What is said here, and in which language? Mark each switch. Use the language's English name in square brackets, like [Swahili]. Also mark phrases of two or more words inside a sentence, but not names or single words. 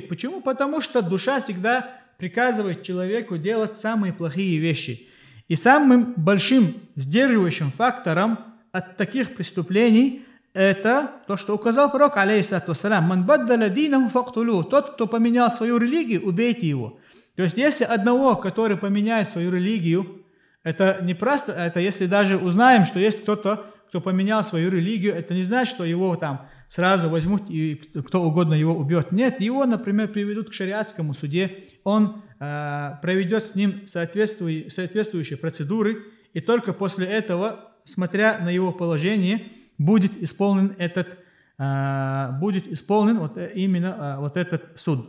[Russian] Почему? Потому что душа всегда приказывает человеку делать самые плохие вещи. И самым большим сдерживающим фактором от таких преступлений это то, что указал пророк, [Arabic] عليه الصلاة والسلام من بدل دينه فاقتلوه». [Russian] Тот, кто поменял свою религию, убейте его. То есть, если одного, который поменяет свою религию, это не просто, это если даже узнаем, что есть кто-то, кто поменял свою религию, это не значит, что его там сразу возьмут и кто угодно его убьет. Нет, его, например, приведут к шариатскому суде, он проведет с ним соответствующие процедуры, и только после этого, смотря на его положение, будет исполнен вот этот суд.